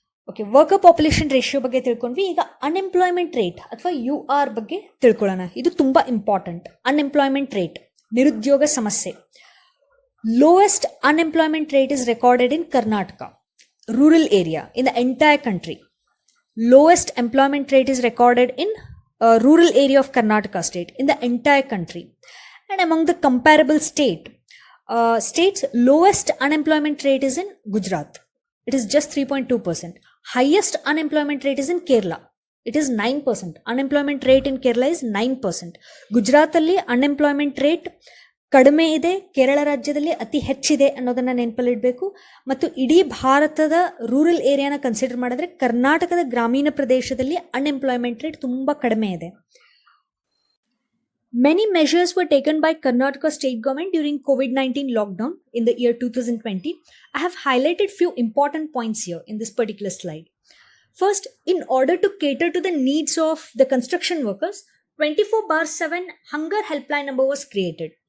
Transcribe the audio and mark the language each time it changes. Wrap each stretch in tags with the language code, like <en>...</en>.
<kn>Okay, worker population ratio ಬಗ್ಗೆ ತಿಳ್ಕೊಂಡ್ವಿ. ಈಗ ಅನ್ಎಂಪ್ಲಾಯ್ಮೆಂಟ್ ರೇಟ್ ಅಥವಾ UR ಬಗ್ಗೆ ತಿಳ್ಕೊಳ್ಳೋಣ. ಇದು ತುಂಬ ಇಂಪಾರ್ಟೆಂಟ್. ಅನ್ಎಂಪ್ಲಾಯ್ಮೆಂಟ್ ರೇಟ್, ನಿರುದ್ಯೋಗ ಸಮಸ್ಯೆ.</kn> <en>Lowest unemployment rate is recorded in Karnataka rural area in the entire country. Lowest employment rate is recorded in rural area of Karnataka state in the entire country. And among the comparable states, lowest unemployment rate is in Gujarat. It is just 3.2%. Highest unemployment rate is in Kerala. It is 9%. Unemployment rate in Kerala is 9%.</en> <kn>Gujarat alli unemployment rate ಕಡಿಮೆ ಇದೆ, ಕೇರಳ ರಾಜ್ಯದಲ್ಲಿ ಅತಿ ಹೆಚ್ಚಿದೆ ಅನ್ನೋದನ್ನು ನೆನಪಲ್ಲಿಡಬೇಕು. ಮತ್ತು ಇಡೀ ಭಾರತದ rural ಏರಿಯಾನ consider ಮಾಡಿದ್ರೆ ಕರ್ನಾಟಕದ ಗ್ರಾಮೀಣ ಪ್ರದೇಶದಲ್ಲಿ ಅನ್ಎಂಪ್ಲಾಯ್ಮೆಂಟ್ ರೇಟ್ ತುಂಬ ಕಡಿಮೆ ಇದೆ.</kn> <en>Many measures were taken by Karnataka state government during COVID-19 lockdown in the year 2020. I have highlighted few important points here in this particular slide. First, in order to cater to the needs of the construction workers, 24/7 hunger helpline number was created.</en>